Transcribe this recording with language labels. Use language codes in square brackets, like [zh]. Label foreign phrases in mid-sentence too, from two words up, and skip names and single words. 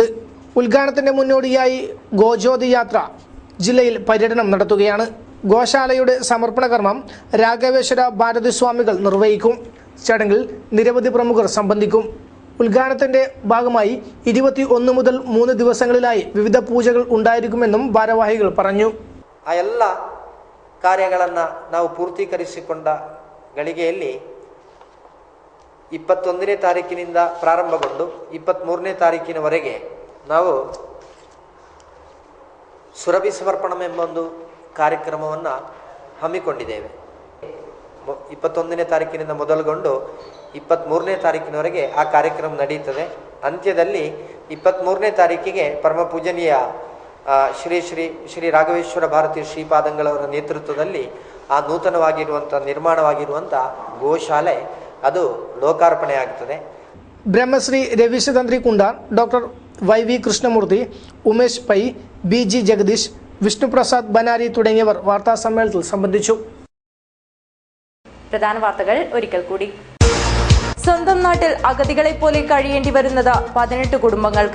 [ml] ഉദ്ഘാടനത്തിന്റെ മുന്നോടിയായി ഗോജ്യോതി യാത്ര ജില്ലയിൽ പര്യടനം നടത്തുകയാണ്. ഗോശാലയുടെ സമർപ്പണ കർമ്മം രാഘവേശ്വര ഭാരതി സ്വാമികൾ നിർവഹിക്കും. ചടങ്ങിൽ നിരവധി പ്രമുഖർ സംബന്ധിക്കും. ഉദ്ഘാടനത്തിന്റെ ഭാഗമായി 21 മുതൽ 3 ദിവസങ്ങളിലായി വിവിധ പൂജകൾ ഉണ്ടായിരിക്കുമെന്നും ഭാരവാഹികൾ പറഞ്ഞു. [kn] ಆ ಎಲ್ಲ ಕಾರ್ಯಗಳನ್ನು ನಾವು ಪೂರ್ತೀಕರಿಸಿಕೊಂಡ ಗಳಿಗೆಯಲ್ಲಿ 21ನೇ ತಾರೀಕಿನಿಂದ ಪ್ರಾರಂಭಗೊಂಡು 23ನೇ ತಾರೀಕಿನವರೆಗೆ ನಾವು ಸುರಭಿ ಸಮರ್ಪಣಂ ಎಂಬ ಒಂದು ಕಾರ್ಯಕ್ರಮವನ್ನು ಹಮ್ಮಿಕೊಂಡಿದ್ದೇವೆ. 21ನೇ ತಾರೀಕಿನಿಂದ ಮೊದಲುಗೊಂಡು 23ನೇ ತಾರೀಕಿನವರೆಗೆ ಆ ಕಾರ್ಯಕ್ರಮ ನಡೆಯುತ್ತದೆ. ಅಂತ್ಯದಲ್ಲಿ 23ನೇ ತಾರೀಕಿಗೆ ಪರಮ ಪೂಜನೀಯ ಶ್ರೀ ರಾಘವೇಶ್ವರ ಭಾರತಿ ಶ್ರೀಪಾದಂಗಳವರ ನೇತೃತ್ವದಲ್ಲಿ ಆ ನೂತನವಾಗಿರುವಂಥ ನಿರ್ಮಾಣವಾಗಿರುವಂಥ ಗೋಶಾಲೆ ಅದು ಲೋಕಾರ್ಪಣೆ ಆಗ್ತದೆ. [ml] ಬ್ರಹ್ಮಶ್ರೀ രവീശതന്ത്രി കുണ്ടാർ, ഡോക്ടർ YV കൃഷ്ണമൂർത്തി, ഉമേഷ് പൈ, BG ജഗദീഷ്, വിഷ്ണുപ്രസാദ് ബനാരി തുടങ്ങിയവർ വാർത്താ സമ്മേളനത്തിൽ സംബന്ധിച്ചു. പ്രധാന വാർത്തകൾ ഒരിക്കൽ കൂടി. സ്വന്തം നാട്ടിൽ അഗതികളെ പോലെ കഴിയേണ്ടി വരുന്നത് 18 കുടുംബങ്ങൾക്ക്.